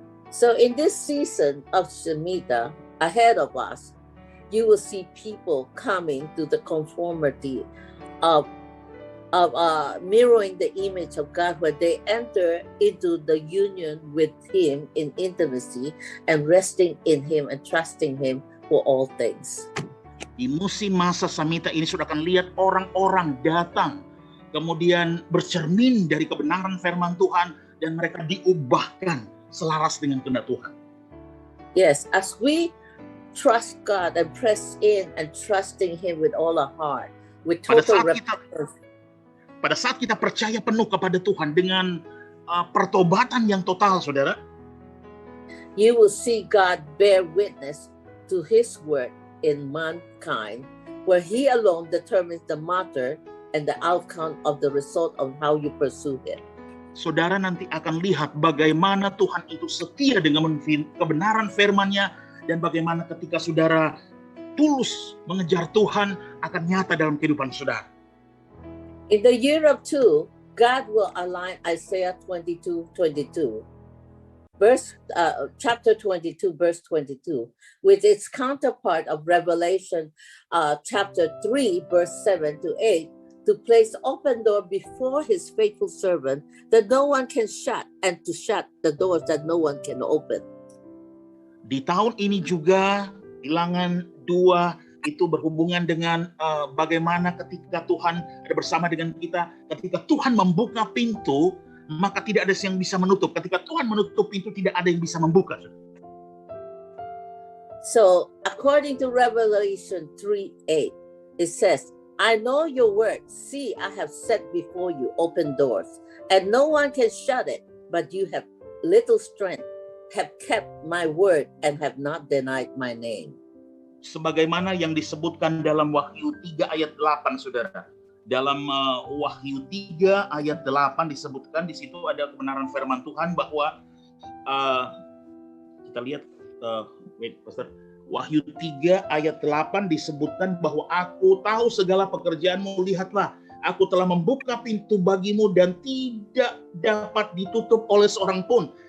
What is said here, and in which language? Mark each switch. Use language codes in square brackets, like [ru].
[en] So in this season of Shemitah ahead of us, you will see people coming to the conformity of mirroring the image of God, where they enter into the union with Him in intimacy and resting in Him and trusting Him for all things. [id] Di musim masa Shemitah ini sudah akan lihat orang-orang datang, kemudian bercermin dari kebenaran firman Tuhan, dan mereka diubahkan selaras dengan kehendak Tuhan. [en] Yes, as we trust God and press in and trusting Him with all our heart, with total repentance. [id] Pada saat kita percaya penuh kepada Tuhan dengan pertobatan yang total, saudara, [en] you will see God bear witness to His word in mankind, where He alone determines the matter and the outcome of the result of how you pursue Him. [id] Saudara nanti akan lihat bagaimana Tuhan itu setia dengan kebenaran firman-Nya, dan bagaimana ketika saudara tulus mengejar Tuhan akan nyata dalam kehidupan saudara. [en] In the year of 2, God will align Isaiah 22:22, chapter 22, verse 22, with its counterpart of Revelation chapter 3, verse 7 to 8, to place open door before his faithful servant that no one can shut, and to shut the doors that no one can open. [id] Di tahun ini juga Bilangan 2 itu berhubungan dengan bagaimana ketika Tuhan ada bersama dengan kita, ketika Tuhan membuka pintu, maka tidak ada yang bisa menutup. Ketika Tuhan menutup pintu, tidak ada yang bisa membuka. [en] So, according to Revelation 3:8, it says, I know your works. See, I have set before you open doors, and no one can shut it, but you have little strength, have kept my word, and have not denied my name. [id] Sebagaimana yang disebutkan dalam Wahyu 3 ayat 8, saudara. Dalam Wahyu 3 ayat 8 disebutkan, di situ ada kebenaran firman Tuhan bahwa kita lihat Pastor, Wahyu 3 ayat 8 disebutkan bahwa aku tahu segala pekerjaanmu, lihatlah aku telah membuka pintu bagimu dan tidak dapat ditutup oleh seorang pun.